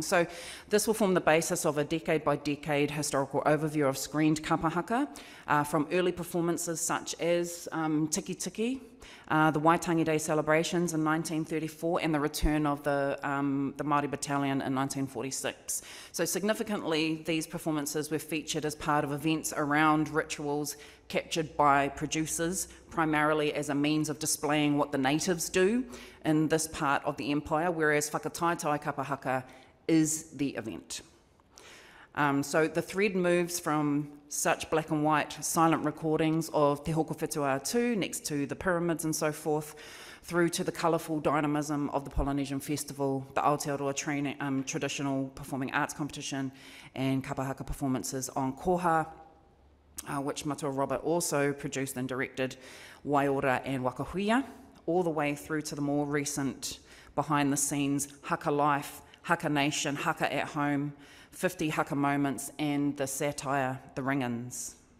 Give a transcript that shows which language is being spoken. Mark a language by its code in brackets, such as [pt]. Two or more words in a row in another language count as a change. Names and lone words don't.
[en] So this will form the basis of a decade by decade historical overview of screened kapahaka from early performances such as Tiki Tiki, the Waitangi Day celebrations in 1934, and the return of the Māori Battalion in 1946. So significantly, these performances were featured as part of events around rituals captured by producers, primarily as a means of displaying what the natives do in this part of the empire, whereas [mi] whakataetai kapahaka [en] is the event. So the thread moves from such black and white silent recordings of Te Hoko Whetū next to the pyramids and so forth, through to the colourful dynamism of the Polynesian Festival, the Aotearoa traditional performing arts competition, and kapahaka performances on Koha, which Matua Robert also produced and directed, Waiora and Wakahuia, all the way through to the more recent behind the scenes haka life, haka nation, haka at home, 50 haka moments, and the satire, the ring-ins.